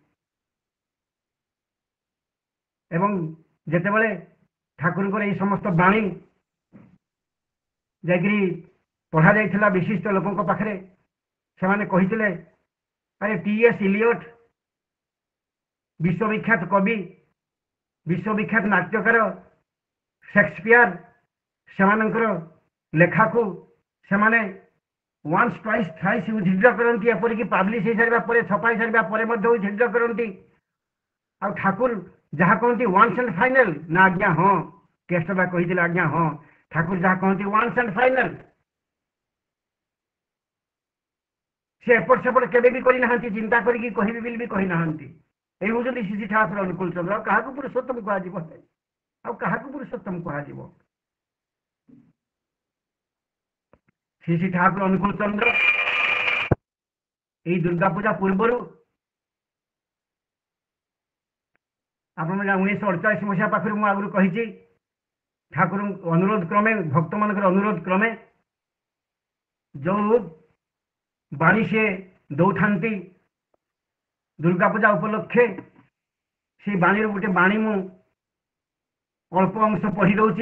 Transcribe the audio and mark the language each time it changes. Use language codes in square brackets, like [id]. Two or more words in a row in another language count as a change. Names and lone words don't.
[or] ଏବଂ ଯେତେବେଳେ ଠାକୁରଙ୍କର ଏହି ସମସ୍ତ ବାଣୀ ଯାଇକରି ପଢ଼ାଯାଇଥିଲା ବିଶିଷ୍ଟ ଲୋକଙ୍କ ପାଖରେ, ସେମାନେ କହିଥିଲେ, ଆରେ T.S. ଇଲିୟଟ୍ ବିଶ୍ୱବିଖ୍ୟାତ କବି, ବିଶ୍ୱବିଖ୍ୟାତ ନାଟ୍ୟକାର ସେକ୍ସପିୟର, ସେମାନଙ୍କର ଲେଖାକୁ ସେମାନେ [en] once twice thrice [or] ଉଦ୍ଧୃତ କରନ୍ତି, ଏପରିକି ପାବ୍ଲିଶ ହେଇସାରିବା ପରେ, ଛପାଇ ସାରିବା ପରେ ମଧ୍ୟ ଉଦ୍ଧୃତ କରନ୍ତି। ଆଉ ଠାକୁର ଯାହା କହନ୍ତି [en] once and final, [or] ନା ଆଜ୍ଞା ହଁ, କେଷ୍ଟବା କହିଥିଲେ ଆଜ୍ଞା ହଁ, ଠାକୁର ଯାହା କହନ୍ତି [en] once and final। [or] ସେ ଏପଟ ସେପଟ କେବେ ବି କରିନାହାନ୍ତି, ଚିନ୍ତା କରିକି କହିବି ବୋଲି ବି କହିନାହାନ୍ତି। এই ହେଉଛନ୍ତି ଶ୍ରୀ ଠାକୁର ଅନୁକୂଳ ଚନ୍ଦ୍ର। ଆଉ କାହାକୁ ପୁରୁଷୋତ୍ତମ କୁହାଯିବ? ଆଉ କାହାକୁ ପୁରୁଷୋତ୍ତମ କୁହାଯିବ? ଶ୍ରୀ ଠାକୁର ଅନୁକୂଳ ଚନ୍ଦ୍ର এই ଦୁର୍ଗା ପୂଜା ପୂର୍ବରୁ ଆପଣମାନେ 1948 ମସିହା ପାଖରୁ ମୁଁ ଆଗରୁ କହିଛି, ଠାକୁରଙ୍କ ଅନୁରୋଧ କ୍ରମେ, ଭକ୍ତମାନଙ୍କର ଅନୁରୋଧ କ୍ରମେ ଯେଉଁ ବାଣୀ ସେ ଦଉଥାନ୍ତି ଦୁର୍ଗା ପୂଜା ଉପଲକ୍ଷେ, সেই ବାଣୀର ଗୋଟେ ବାଣୀ ମୁଁ ଅଳ୍ପ ଅଂଶ ପଢ଼ି ଦଉଛି।